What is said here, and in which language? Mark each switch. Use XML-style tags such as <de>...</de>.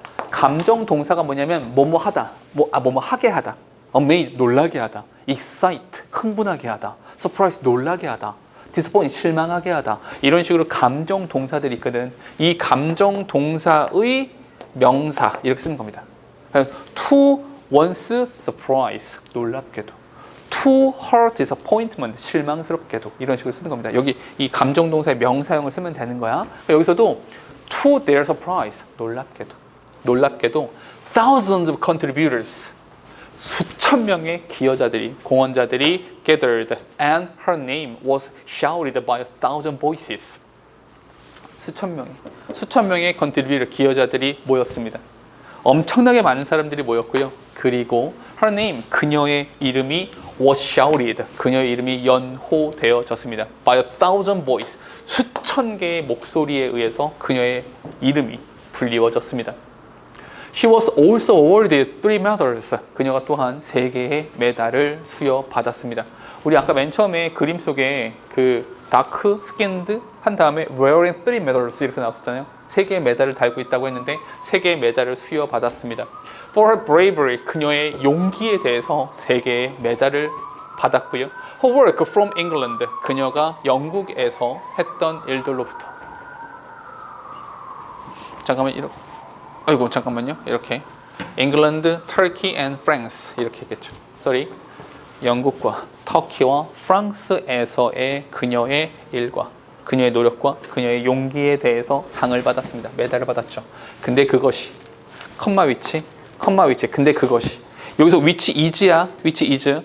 <ko>감정동사가 뭐냐면 뭐뭐 하다, 뭐뭐 하게 하다, amaze 놀라게 하다, excite 흥분하게 하다, surprise 놀라게 하다, disappoint 실망하게 하다 이런 식으로 감정동사들이 있거든. 이 감정동사의 명사 이렇게 쓰는 겁니다.</ko> <en>to once surprise</en> <ko>놀랍게도.</ko> <en>To her disappointment</en> <ko>실망스럽게도 이런 식으로 쓰는 겁니다. 여기 이 감정동사의 명사형을 쓰면 되는 거야.</ko> <en>여기서도 to their surprise</en> <ko>놀랍게도</ko> <en>thousands of contributors</en> <ko>수천 명의 기여자들이 공헌자들이</ko> <en>gathered and her name was shouted by 1,000 voices.</en> <ko>수천 명의 contributor 기여자들이 모였습니다. 엄청나게 많은 사람들이 모였고요. 그리고</ko> <en>her name</en> <ko>그녀의 이름이</ko> <en>was shouted</en> <ko>그녀의 이름이 연호되어졌습니다.</ko> <en>by 1,000 voice</en> <ko>수천 개의 목소리에 의해서 그녀의 이름이 불리워졌습니다.</ko> <en>She was also awarded 3 medals.</en> <ko>그녀가 또한 3개의 메달을 수여받았습니다. 우리 아까 맨 처음에 그림 속에 그 dark skinned 한 다음에</ko> <en>wearing 3 medals</en> <ko>이렇게 나왔었잖아요. 3개의 메달을 달고 있다고 했는데 3개의 메달을 수여받았습니다.</ko> <en>For her bravery,</en> <ko>그녀의 용기에 대해서 3개의 메달을 받았고요.</ko> <en>Her work from England,</en> <ko>그녀가 영국에서 했던 일들로부터. 잠깐만요. 이렇게.</ko> <en>England, Turkey and France</en> <ko>이렇게 했겠죠.</ko> <en>Sorry.</en> <ko>영국과 터키와 프랑스에서의 그녀의 일과 그녀의 노력과 그녀의 용기에 대해서 상을 받았습니다. 메달을 받았죠. 근데 그것이 컴마 위치. 근데 그것이 여기서</ko> <en>which is</en> <ko>야.</ko> <en>which is.</en>